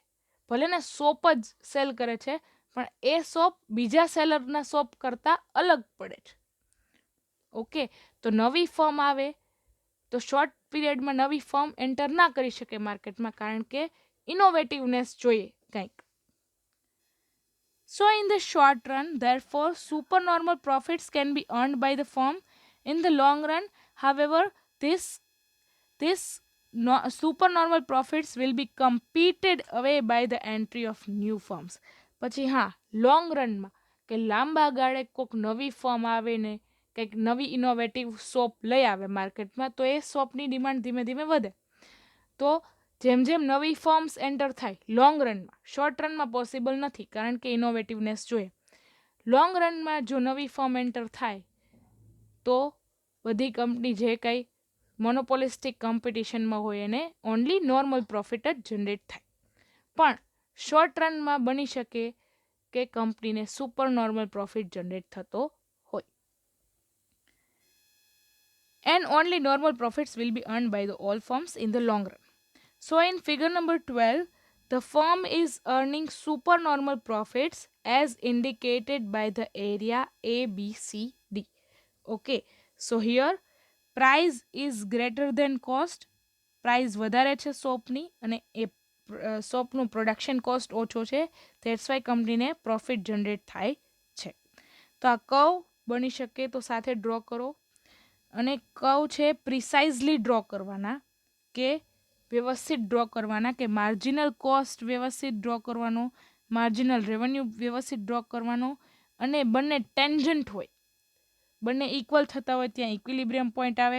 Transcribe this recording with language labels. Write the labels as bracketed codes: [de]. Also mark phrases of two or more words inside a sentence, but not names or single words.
[gu] ભલે ને સોપ જ સેલ કરે છે પણ એ સોપ બીજા સેલરના સોપ કરતાં અલગ પડે છે. ઓકે, તો નવી ફર્મ આવે તો [en] short periodમાં [gu] નવી ફર્મ એન્ટર ના કરી શકે માર્કેટમાં, કારણ કે ઇનોવેટિવનેસ જોઈએ કંઈક. [en] So in the short run, therefore, supernormal profits can be earned by the firm. In the long run, however, this supernormal profits will be competed away by the entry of new firms. [gu] પછી હા, [en] long runમાં [gu] કે લાંબા ગાળે કોઈક નવી ફર્મ આવે ને કંઈક નવી ઇનોવેટિવ સોપ લઈ આવે માર્કેટમાં તો એ સોપની ડિમાન્ડ ધીમે ધીમે વધે. તો જેમ જેમ નવી ફર્મ્સ એન્ટર થાય [en] long runમાં, short runમાં [gu] પોસિબલ નથી કારણ કે ઇનોવેટિવનેસ જોઈએ. [en] long runમાં [gu] જો નવી ફર્મ એન્ટર થાય તો બધી કંપની જે કંઈ [en] monopolistic competitionમાં [gu] હોય એને [en] only normal profit [gu] જ જનરેટ થાય. પણ [en] short runમાં [gu] બની શકે કે કંપનીને [en] super normal profit generate [gu] થતો હોય. [en] And only normal profits will be earned by the all firms in the long run. So in figure number 12, the firm is earning supernormal profits as indicated by the area A, B, C, D. Okay, so here price is greater than cost. [gu] પ્રાઇસ વધારે છે સોપની અને એ સોપનું [en] production cost [gu] ઓછો છે, [en] that's why [gu] કંપનીને [en] profit generate [gu] થાય છે. તો આ કર્વ બની શકે તો સાથે ડ્રો કરો અને કર્વ છે [en] precisely draw [gu] કરવાના, કે વ્યવસ્થિત ડ્રો કરવાના, કે [en] marginal cost [gu] વ્યવસ્થિત ડ્રો કરવાનો, [en] marginal revenue [gu] વ્યવસ્થિત ડ્રો કરવાનો અને બંને ટેન્જન્ટ હોય, બંને ઇક્વલ થતા હોય ત્યાં [en] equilibrium point [gu] આવે.